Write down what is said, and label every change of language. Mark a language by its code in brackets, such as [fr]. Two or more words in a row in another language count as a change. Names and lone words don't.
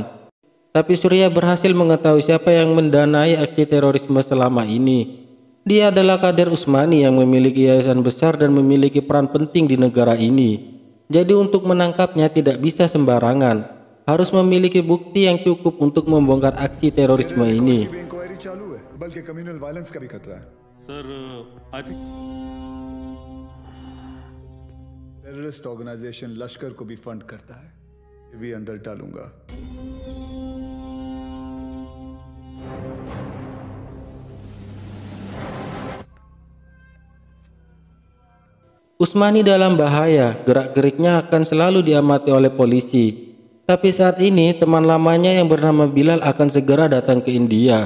[id] Tapi Surya berhasil mengetahui siapa yang mendanai aksi terorisme selama ini. Dia adalah Kader Usmani yang memiliki yayasan besar dan memiliki peran penting di negara ini. Jadi untuk menangkapnya tidak bisa sembarangan. Harus memiliki bukti yang cukup untuk membongkar aksi terorisme ini. [en] terrorist organization [hi] लश्कर को भी फंड करता है, ये भी अंदर डालूंगा। [id] Usmani dalam bahaya, gerak-geriknya akan selalu diamati oleh polisi. Tapi saat ini teman lamanya yang bernama Bilal akan segera datang ke India.